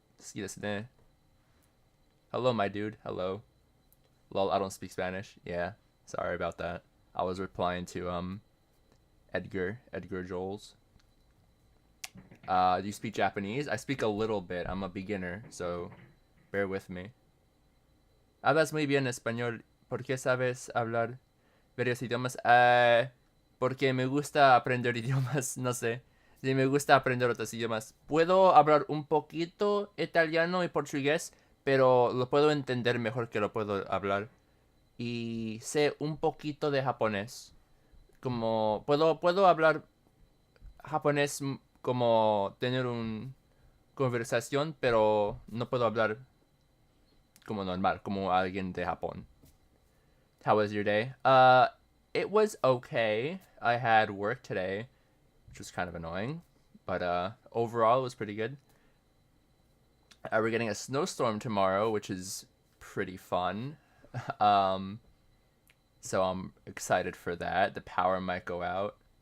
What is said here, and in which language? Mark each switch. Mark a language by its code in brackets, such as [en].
[ja] 好きですね。 [en] Hello, my dude. Hello. Lol, I don't speak Spanish. Yeah, sorry about that. I was replying to Edgar Joles. Do you speak Japanese? I speak a little bit. I'm a beginner, so bear with me. [es] Hablas muy bien español. ¿Por qué sabes hablar varios idiomas? Porque me gusta aprender idiomas, no sé. Sí, me gusta aprender otros idiomas. Puedo hablar un poquito italiano y portugués, pero lo puedo entender mejor que lo puedo hablar. Y sé un poquito de japonés. Como puedo hablar japonés como tener un conversación, pero no puedo hablar como normal, como alguien de Japón. [en] How was your day? It was okay. I had work today, which was kind of annoying, but overall it was pretty good. We're getting a snowstorm tomorrow, which is pretty fun. um, so I'm excited for that. The power might go out.